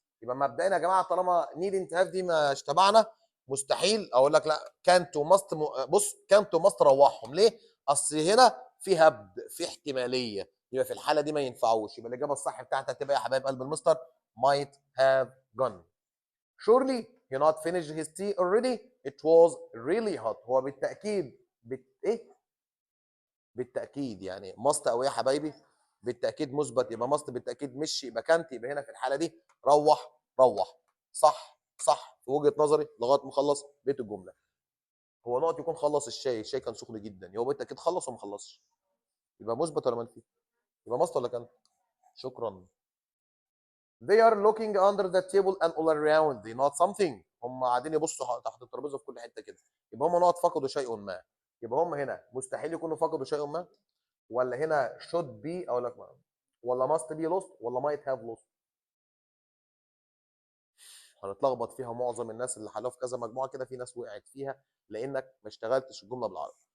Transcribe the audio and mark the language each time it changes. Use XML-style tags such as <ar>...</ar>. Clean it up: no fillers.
<ar>يبقى مبدئيا يا جماعه طالما needn't have دي مش تبعنا، مستحيل اقول لك لا كانت وماست. بص كانت وماست روحهم ليه؟ اصل هنا في هبد، في احتماليه، يبقى في الحاله دي ما ينفعوش. يبقى الاجابه الصح بتاعتها هتبقى يا حبايب قلب المستر might have gone.</ar> <en>surely he not finished his tea already it was really hot.</en> <ar>هو بالتاكيد ايه؟ بالتاكيد يعني ماست او ايه يا حبايبي؟ بالتاكيد مثبت، يبقى ماست بالتاكيد مش، يبقى كانت، يبقى هنا في الحاله دي روح. صح في وجهه نظري لغايه ما اخلص بيت الجمله. هو نقط يكون خلص الشاي كان سخن جدا، هو بالتاكيد خلص وما خلصش، يبقى مثبت ولا منفي؟ يبقى ماست ولا كانت؟ شكرا.</ar> <en>they are looking under the table and all around they not something.</en> <ar>هم قاعدين يبصوا تحت الترابيزه في كل حته كده، يبقى هم نقط فقدوا شيء ما. يبقى هم هنا مستحيل يكونوا فقدوا شيء ما، ولا هنا should be اقول لك ولا must be lost ولا might have lost. هنتلخبط فيها. معظم الناس اللي حلوها في كذا مجموعه كده، في ناس وقعت فيها لانك ما اشتغلتش الجمله بالعربي.</ar>